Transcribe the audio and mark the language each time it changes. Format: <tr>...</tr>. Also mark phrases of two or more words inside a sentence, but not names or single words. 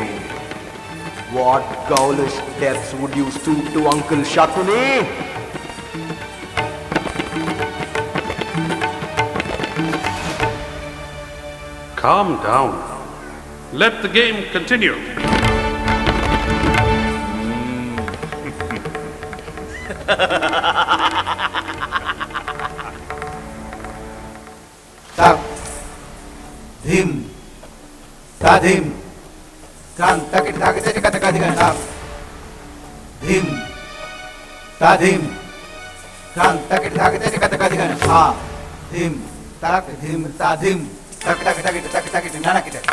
<en>What ghoulish depths would you stoop to, Uncle Shakuni? Calm down. Let the game continue. Tak, dhim, tadim, kan takit takit jadi kata dengan tak, dhim, tadim, kan takit takit jadi kata dengan ha, dhim, tak dhim tadim, धक धक धक धक धक धक</en>